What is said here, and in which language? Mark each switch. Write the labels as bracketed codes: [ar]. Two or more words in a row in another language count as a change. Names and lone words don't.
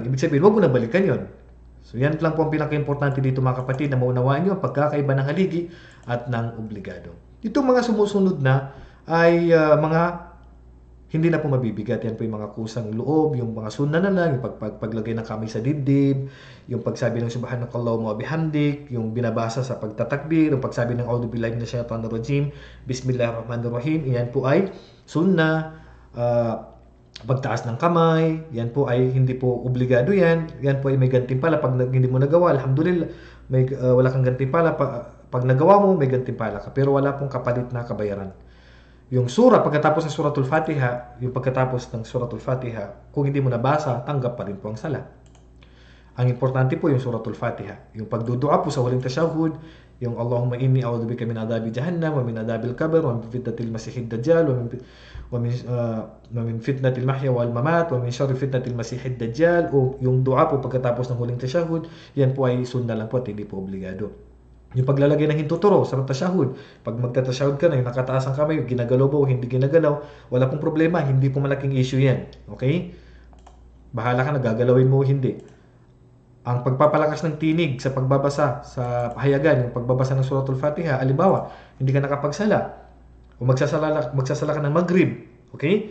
[tl] Ibig sabihin, huwag mo nang balikan yon. So yan lang po ang pinaka-importante dito mga kapatid na maunawaan nyo ang pagkakaiba ng haligi at ng obligado. Itong mga sumusunod na ay mga hindi na po mabibigat. Yan po yung mga kusang loob, yung mga sunna na lang, yung paglagay ng kamay sa dibdib, yung pagsabi ng [ar] سبحانك اللهم وبحمدك, [tl] yung binabasa sa pagtatakbir, yung pagsabi ng [ar] أعوذ بالله من الشيطان الرجيم بسم الله الرحمن الرحيم. [tl] Yan po ay sunna. Pagtaas ng kamay, yan po ay hindi po obligado yan. Yan po ay may gantimpala. Pag hindi mo nagawa, alhamdulillah, wala kang gantimpala. Pag nagawa mo, may gantimpala ka. Pero wala pong kapalit na kabayaran. Yung sura, pagkatapos ng suratul Fatiha, yung pagkatapos ng suratul Fatiha, kung hindi mo nabasa, tanggap pa rin po ang sala. Ang importante po yung suratul Fatiha. Yung pagdudua po sa huling tashahhud, yung [ar] اللهم إني أعوذ بك من عذاب جهنم ومن عذاب القبر ومن فتنة المسيح الدجال ومن فتنة المحيا والممات ومن شر فتنة المسيح الدجال. [tl] O yung dua po pagkatapos ng huling tashahhud, yan po ay sunna lang po at hindi po obligado. Yung paglalagay ng hintuturo sa tashahhud, pag magtatashahhud ka na, yung nakataas ang kamay, ginagalaw ba o hindi ginagalaw, wala pong problema, hindi po malaking issue yan. Okay? Bahala ka na, gagalawin mo o hindi. Ang pagpapalakas ng tinig sa pagbabasa sa pahayagan, yung pagbabasa ng suratul Fatiha, alimbawa, hindi ka nakapagsala o magsasala ka ng Maghrib, okay?